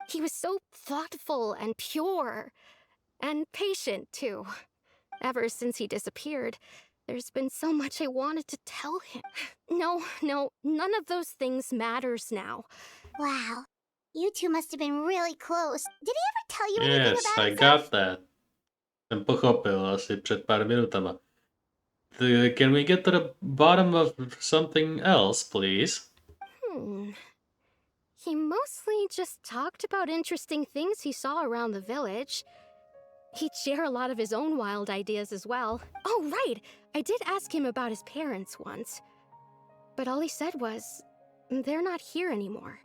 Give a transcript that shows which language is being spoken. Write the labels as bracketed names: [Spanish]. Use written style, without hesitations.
[English] He was so thoughtful and pure. And patient, too. Ever since he disappeared, there's been so much I wanted to tell him. No, none of those things matters now. Wow. You two must have been really close. Did he ever tell you anything Yes, about I himself? got that. [Czech] Jsem pochopil asi před pár minutama. [English] Can we get to the bottom of something else, please? He mostly just talked about interesting things he saw around the village. He'd share a lot of his own wild ideas as well. Oh, right! I did ask him about his parents once. But all he said was, they're not here anymore.